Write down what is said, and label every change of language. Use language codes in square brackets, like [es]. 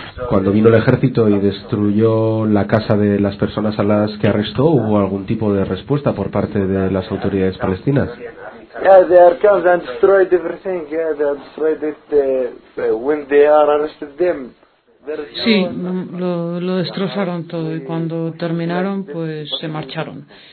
[es] Cuando vino el ejército y destruyó la casa de las personas a las que arrestó, ¿hubo algún tipo de respuesta por parte de las autoridades palestinas? [en] Yeah, they are come and destroyed everything. Yeah, they destroyed it when they are arrested them. [es] Sí, lo destrozaron todo y cuando terminaron, pues se marcharon.